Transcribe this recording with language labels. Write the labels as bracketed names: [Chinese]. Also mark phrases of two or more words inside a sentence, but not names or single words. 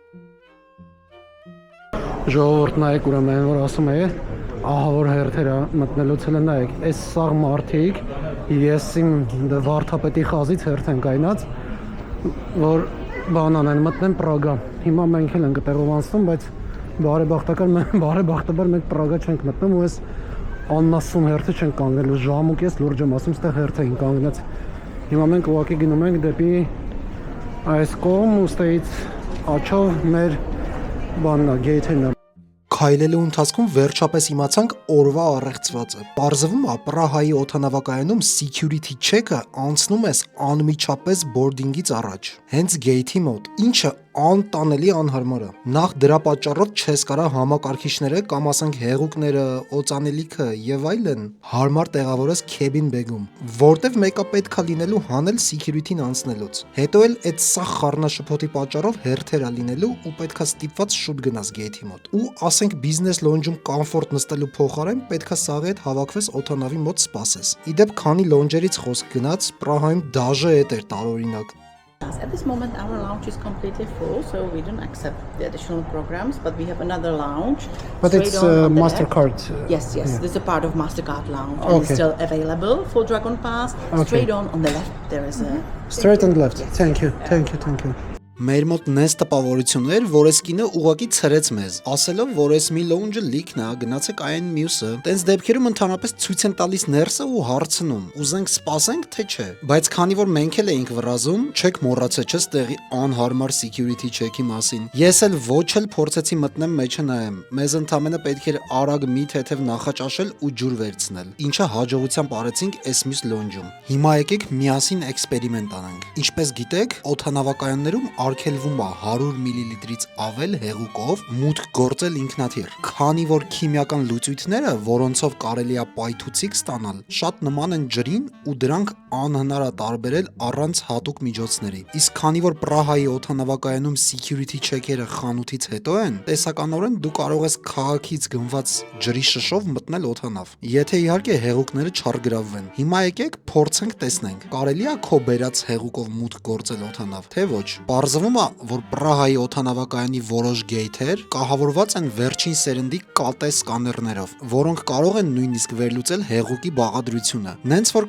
[Armenian] Ժողովուրդ նայեք ուրեմն որ ասում է ահա որ հերթերը մտնելուց հենց նայեք, այս սաղ մարդիկ ես իմ վարդապետի խազից հերթ են կայնած, որ բանան են մտնեն Պրագա։ Հիմա մենք էլ ենք տեղով անցնում, բայց բարեբախտաբար մենք Պրագա չենք մտնում ու այս աննասուն հերթը չենք կանգնել, ժամուկ ես լուրջ եմ ասում, ստեղ հերթ էին կանգնած։ Հիմա մենք ուղղակի գնում ենք դեպի այս կողմ ու ստեից աչով մեր բաննա գեյթերն Քայլելու ընթացքում վերջապես իմացանք օրվա առեղծվածը։ Պարզվում է Պրահայի օդանավակայանում [English] security check-ը [Armenian] անցնում է անմիջապես boarding-ից առաջ, հենց gate-ի մոտ, ինչը անտանելի անհարմար է։ Նախ դրա պատճառով չես կարա համակարգիչները կամ ասենք հեղուկները, օծանելիքը եւ այլն հարմար տեղավորես [English] cabin bag-ում, [Armenian] որտեվ մեկը պետքա լինելու հանել security-ն անցնելուց։ Հետո էլ այդ սա խառնաշփոթի պատճառով հերթերա լինելու ու պետքա ստիպված շուտ գնաս gate-ի մոտ։ Ու ասենք [English] business lounge-ում [Armenian] կոմֆորտ նստելու փոխարեն պետքա սաղի հետ հավաքվես օդանավի մոտ սպասես։ Իդեպ քանի lounge-երից խոսք գնաց, Պրահայում դաժե էդ էր տարօրինակ։ [English] At this moment, our lounge is completely full, so we don't accept the additional programs. But we have another lounge. But it's MasterCard. Yes, yes. Yeah. This is a part of MasterCard lounge. Okay. And it's still available for Dragon Pass. Okay. Straight on the left, there is a. Straight on the left. Yes. Thank you. [Armenian] Մեր մոտ նես տպավորություն էր, որ այս կինը ուղակի ցրեց մեզ, ասելով, որ այս մի lounge-ը լիքն է, գնացեք այն մյուսը։ Տենց դեպքերում ընդհանրապես ցույց են տալիս ներսը ու հարցնում, ուզենք սպասենք, թե չէ։ Բայց քանի որ մենք էլ էինք վրազում, չեք մոռացել չէ՞ ստեղի անհարմար [English] security check-ի [Armenian] մասին։ Ես էլ ոչ էլ փորձեցի մտնեմ մեջը նայեմ։ Մեզ ընդամենը պետք էր արագ մի թեթև նախաճաշել ու ջուր վերցնել, ինչը հաջողությամբ արեցինք այս մյուս lounge-ում։ Հիմա եկեք միասին էքսպերիմենտ անենք։ Ինչպես գիտեք, օդանավակայաններում արգելվում է 100 մլ-ից ավել հեղուկով մուտք գործել ինքնաթիռ, քանի որ քիմիական լուծույթները, որոնցով կարելի է պայթուցիկ ստանալ, շատ նման են ջրին ու դրանք անհնար է տարբերել առանց հատուկ միջոցների։ Իսկ քանի որ Պրահայի օդանավակայանում [English] security check-երը [Armenian] խանութից հետո են, տեսականորեն դու կարող ես քաղաքից գնված ջրի շշով մտնել օդանավ, եթե իհարկե հեղուկները չարգրավվեն։ Հիմա եկեք փորձենք տեսնենք, կարելի է քո բերած հեղուկով մուտք գործել օդանավ, թե ոչ։ Պարզվում է, որ Պրահայի օդանավակայանի որոշ գեյթեր կահավորված են վերջին սերնդի կատե սկաներներով, որոնք կարող են նույնիսկ վերլուծել հեղուկի բաղադրությունը։ Նենց որ